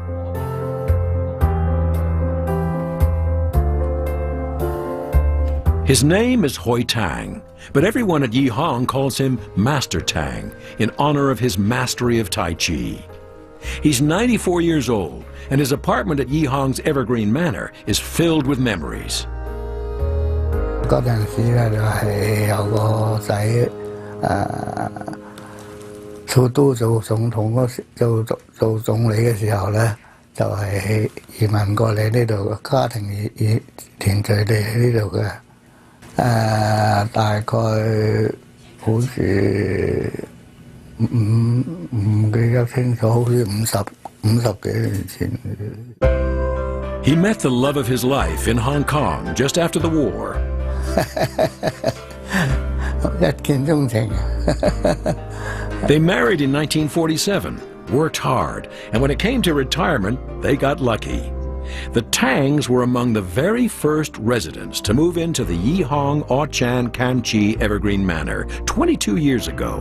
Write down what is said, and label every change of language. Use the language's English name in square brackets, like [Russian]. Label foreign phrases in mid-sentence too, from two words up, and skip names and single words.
[English] His name is Tang, but everyone at Yee Hong calls him Master Tang in honor of his mastery of Tai Chi. He's 94 years old, and his apartment at Yee Hong's Evergreen Manor is filled with memories. [Cantonese] 嗰陣時咧就係有個仔做總統嗰時，做總理嘅時候咧，就係移民過嚟呢度嘅家庭團聚地喺呢度嘅。大概好似唔記得清楚，好似50幾年前。 [English] He met the love of his life in Hong Kong just after the war. [Cantonese] 一見鍾情。 [English] They married in 1947, worked hard, and when it came to retirement, they got lucky. The Tangs were among the very first residents to move into the Yee Hong Au-Chan Kam Chi Evergreen Manor 22 years ago.